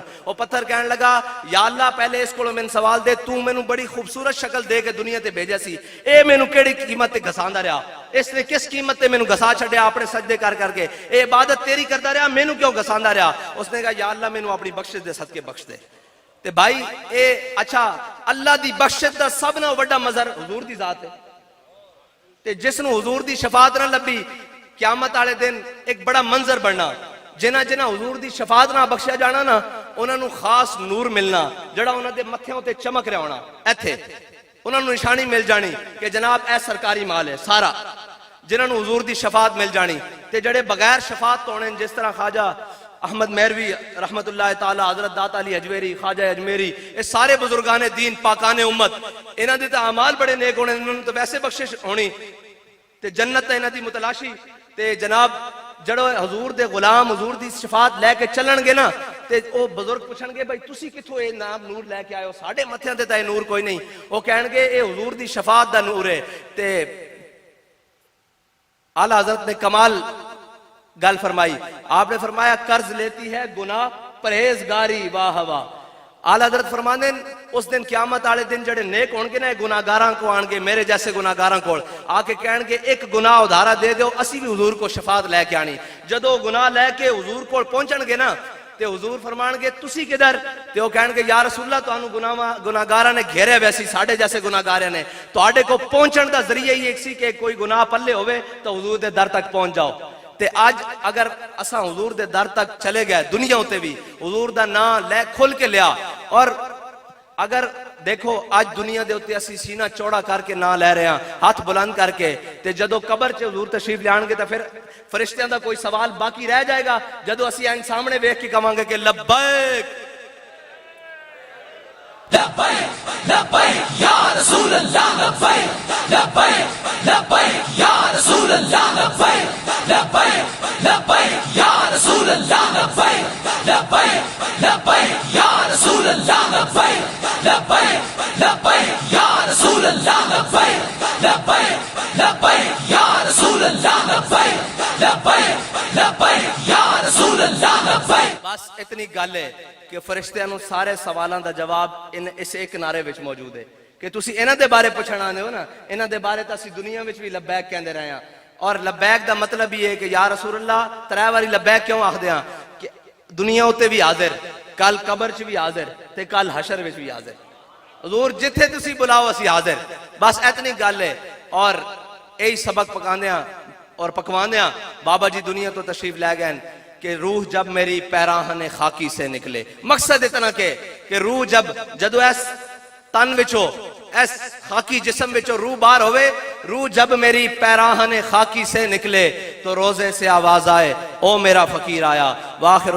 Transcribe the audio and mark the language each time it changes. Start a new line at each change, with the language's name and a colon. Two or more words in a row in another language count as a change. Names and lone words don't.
Punjabi: وہ پتھر کہنے لگا یا اللہ پہلے اس کو میں سوال دے, تو میں نو بڑی خوبصورت شکل دے کے دنیا تے بھیجا سی, اے میں نو کیڑی قیمت تے گھساندا رہا, اس نے کس قیمت تے میں نو گھسا چھڈیا اپنے سجدے کر کر کے, اے عبادت تیری کرتا رہا, میں نو کیوں گھساندا رہا؟ اس نے کہا یا اللہ میں نو اپنی بخشش دے صدقے بخش دے. تے بھائی اے اچھا اللہ دی بخشش دا سب نہ بڑا مظہر حضور دی ذات ہے. تے جس نو حضور دی شفاعت نہ لبی قیامت والے دن ایک بڑا منظر بننا, جنہ جنہ حضور دی شفاعت نہ بخشیا جانا نا انہاں نو خاص نور ملنا جڑا انہاں دے متھیاں تے چمک رہا ہونا. ایتھے انہاں نو نشانی مل جانی کہ جناب اے سرکاری مال ہے سارا, جنہاں نو حضور دی شفاعت مل جانی. تے جڑے بغیر شفاعت تو ہونے جس طرح خواجہ احمد مہروی رحمت اللہ تعالی, حضرت داتا علی اجمیری, خواجہ اجمیری, یہ سارے بزرگان دین پاکان امت, انہاں دے تے اعمال بڑے نیک ہونے, انہاں نوں تے ویسے بخشش ہونی تے جنت تے انہاں دی متلاشی. تے جناب جڑو حضور دے غلام حضور دی شفاعت لے کے چلن گے نا تے او بزرگ پوچھن گے بھائی تسی کتھوں اے نام نور لے کے آئے ہو, ساڈے متھیاں تے تے نور کوئی نہیں. وہ کہن گے اے حضور دی شفاعت دا نور ہے. تے اعلی حضرت نے کمال گل فرمائی, آپ نے فرمایا
Urdu: قرض لیتی ہے گناہ پرہیزگاری
Punjabi: واہ واہ. اعلی حضرت فرماندے اس دن قیامت والے دن جڑے نیک ہون گے نا گناہگاراں کو آن گے, میرے جیسے گناہگاراں کول آ کے کہن گے ایک گناہ ادھارا دے دیو, اسی بھی حضور کو شفاعت لے کے آنی. جدو گناہ لے کے حضور کول پہنچن گے نا تے حضور فرمان گے تسی کدھر, تے وہ کہن گے
Arabic: یا رسول اللہ
Punjabi: تانوں گناہگاراں نے گھیرے ویسی ساڈے جیسے گناہگاراں نے, تواڈے کو پہنچن دا ذریعہ ہی ایک سی کہ کوئی گناہ پلے ہوئے تو حضور دے در تک پہنچ جاؤ. تے آج اگر اساں حضور دے در تک چلے گئے دنیا ہوتے بھی حضور دا نام لے کھل کے لیا, اور اگر دیکھو آج دنیا دے ہوتے اسی سینہ چوڑا کر کے نہ لے رہے ہیں ہاتھ بلند کر کے, تے جدو قبر چ حضور تشریف لے آن گے تو پھر فرشتیاں دا کوئی سوال باقی رہ جائے گا. جدو اسی این سامنے ویکھ کے کہاں گے کہ
Arabic: لبیک لبیک لبیک یا رسول اللہ, لبیک لبیک لبیک یا رسول اللہ, لبیک لبیک لبیک یا رسول اللہ, لبیک لبیک لبیک یا رسول اللہ, لبیک لبیک لبیک یا رسول اللہ, لبیک لبیک لبیک یا رسول اللہ, لبیک لبیک لبیک یا رسول اللہ, لبیک.
Punjabi: بس اتنی گل ہے کہ فرشتیاں نوں سارے سوالاں دا جواب اس ایک نعرے وچ موجود ہے کہ تسی انہاں دے بارے پوچھن آندے ہو نا, انہاں دے بارے تا اسی دنیا وچ بھی لبیک کہندے رہے ہاں, اور لبیک دا مطلب یہ ہے کہ
Arabic: یا رسول اللہ
Punjabi: ترے واری لبیک کیوں آخ دیاں کہ دنیا ہوتے بھی حاضر، کل قبر چ بھی حاضر تے کل حشر وچ بھی حاضر، حضور جتھے تسی بلاؤ اسی حاضر، بس اتنی گل ہے۔ اور یہی سبق پکاندیاں اور پکواندیاں بابا جی دنیا تو تشریف لے گئے کہ
Urdu: روح جب میری پیراہن خاکی سے نکلے،
Punjabi: مقصد اتنا کہ روح جدو ایس تن وچو ایس خاکی جسم وچو روح باہر ہوئے،
Urdu: روح جب میری پیراہن خاکی سے نکلے تو روزے سے آواز آئے او میرا فقیر آیا۔